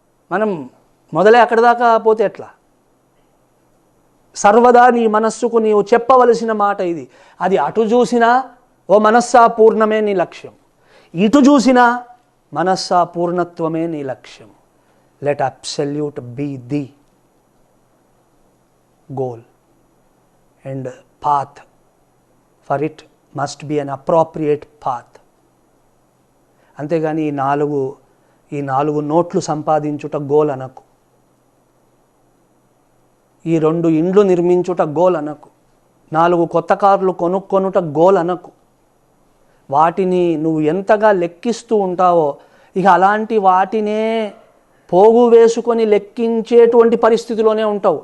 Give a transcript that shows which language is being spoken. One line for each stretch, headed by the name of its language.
Telugu: మనం మొదలే అక్కడ దాకా పోతే ఎట్లా? సర్వదా నీ మనస్సుకు నీవు చెప్పవలసిన మాట ఇది. అది అటు చూసినా ఓ మనస్సా పూర్ణమే నీ లక్ష్యం, ఇటు చూసినా మనస్సా పూర్ణత్వమే నీ లక్ష్యం.
English: Let absolute be the goal and path. For it must be an appropriate path.
Telugu: అంతేగాని ఈ నాలుగు నోట్లు సంపాదించుట గోల్ అనకు, ఈ 2 ఇండ్లు నిర్మించుట గోల్ అనకు, 4 కొత్త కార్లు కొనుక్కొనుట గోల్ అనకు. వాటిని నువ్వు ఎంతగా లెక్కిస్తూ ఉంటావో ఇక అలాంటి వాటినే పోగు వేసుకొని లెక్కించేటువంటి పరిస్థితిలోనే ఉంటావు.